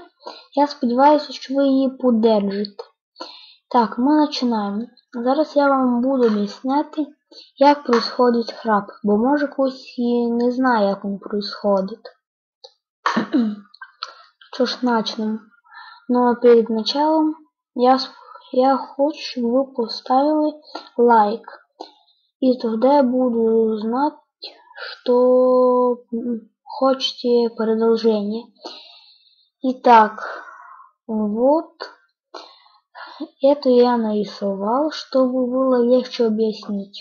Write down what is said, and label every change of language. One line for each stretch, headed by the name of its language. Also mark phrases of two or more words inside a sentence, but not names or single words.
Ukrainian: Я сподіваюся, що ви її подержите. Так, ми починаємо. Зараз я вам буду об'ясняти, як происходить храп, бо може хтось і не знає, як він происходить. Що ж, почнемо.
Russian: Но перед началом я хочу, чтобы вы поставили лайк. И тогда я буду знать, что хотите продолжение. Итак, вот это я нарисовал, чтобы было легче объяснить.